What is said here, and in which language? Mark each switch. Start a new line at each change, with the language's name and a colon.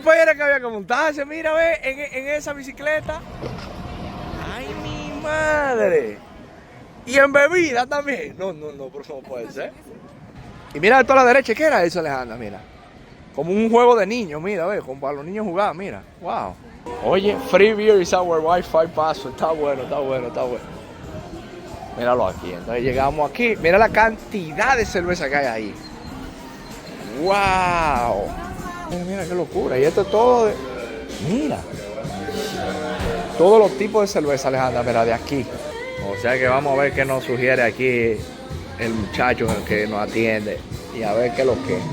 Spanish: pues era que había que montarse, mira, ve, en esa bicicleta. ¡Ay, mi madre! Y en bebida también. No, pero no puede ser. Y mira esto a la derecha, ¿qué era eso, Alejandra? Mira. Como un juego de niños, mira, ve, como para los niños jugar, mira. Wow.
English: Oye, free beer is our Wi-Fi password.
Spanish: Está bueno. Míralo aquí. Entonces llegamos aquí. Mira la cantidad de cerveza que hay ahí. ¡Wow! Mira qué locura. Y esto es todo de... Mira. Todos los tipos de cerveza, Alejandra, mira, de aquí. O sea que vamos a ver qué nos sugiere aquí el muchacho que nos atiende. Y a ver qué es lo que...